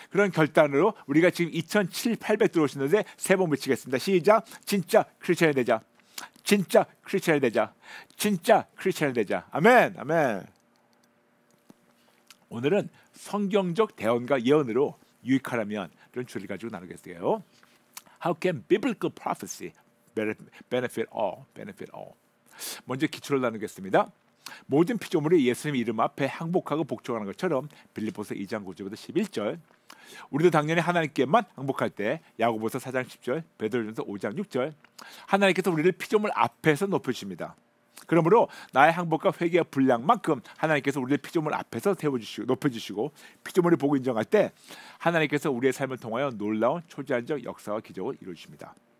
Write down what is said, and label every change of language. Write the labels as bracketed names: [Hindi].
[Korean] 그런 결단으로 우리가 지금 2,700 들어오시는데 세 번 외치겠습니다. 시작. 진짜 크리스천이 되자. 진짜 크리스천이 되자. 진짜 크리스천이 되자. 아멘. 아멘. 오늘은 성경적 대언과 예언으로 유익하라면 이런 주를 가지고 나누겠어요. [English] How can biblical prophecy benefit all? Benefit all. [Korean] 먼저 기초를 나누겠습니다. 모든 피조물이 예수님 이름 앞에 항복하고 복종하는 것처럼 빌립보서 2장 9절부터 11절. 우리도 당연히 하나님께만 항복할 때 야고보서 4장 10절, 베드로전서 5장 6절. 하나님께서 우리를 피조물 앞에서 높여주십니다. 그러므로 나의 항복과 회개의 분량만큼 하나님께서 우리를 피조물 앞에서 세워주시고 높여주시고 피조물이 보고 인정할 때 하나님께서 우리의 삶을 통하여 놀라운 초자연적 역사와 기적을 이루어주십니다.